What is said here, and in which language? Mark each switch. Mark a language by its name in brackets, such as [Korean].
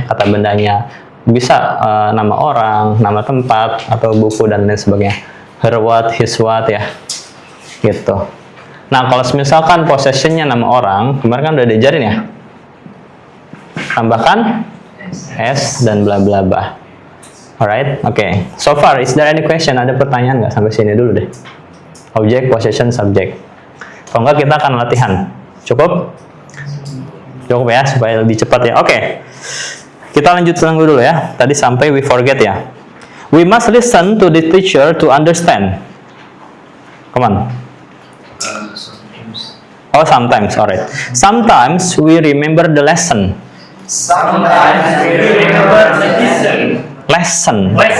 [Indonesian] Kata bendanya bisa nama orang, nama tempat, atau buku dan lain sebagainya. [English] Her what, his what [Indonesian] ya. Gitu. Nah, kalau misalkan possession-nya nama orang, kemarin kan udah diajarin ya. Tambahkan s dan bla bla bla. Alright, oke. [English] So far, is there any question? [Indonesian] Ada pertanyaan nggak sampai sini dulu deh? [English] Object, possession, subject. [Indonesian] Kalau nggak kita akan latihan. Cukup? Cukup ya, supaya lebih cepat ya. Oke. Kita lanjut dulu ya. Tadi sampai [English] we forget [Indonesian] ya. [English] We must listen to the teacher to understand. Come on. Oh, sometimes, alright. Sometimes we remember the lesson. Sometimes we remember the lesson.